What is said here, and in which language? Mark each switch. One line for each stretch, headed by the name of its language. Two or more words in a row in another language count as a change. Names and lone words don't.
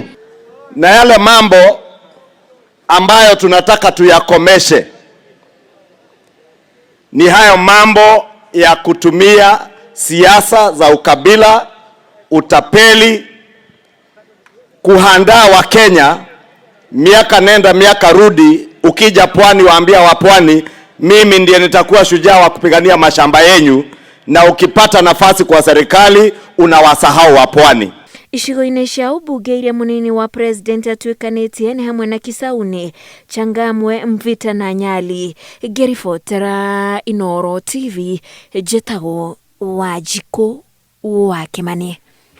Swahili: Na yale mambo ambayo tunataka tuyakomeshe ni hayo mambo ya kutumia siasa za ukabila, utapeli, kuhandaa wa Kenya miaka nenda miaka rudi. Ukija Pwani waambia wa Pwani mimi ndiye nitakuwa shujaa wa kupigania mashamba yenu, na ukipata nafasi kwa serikali unawasahau wa Pwani.
Kikuyu: Icigo-inĩ cia ũmbunge iria mũnini wa president atuĩkanĩtie nĩ hamwe na Kisauni, Changamwe, Mvita na Nyali. Ngĩribotera Inooro TV, njĩtagwo Wanjikũ wa Kimani.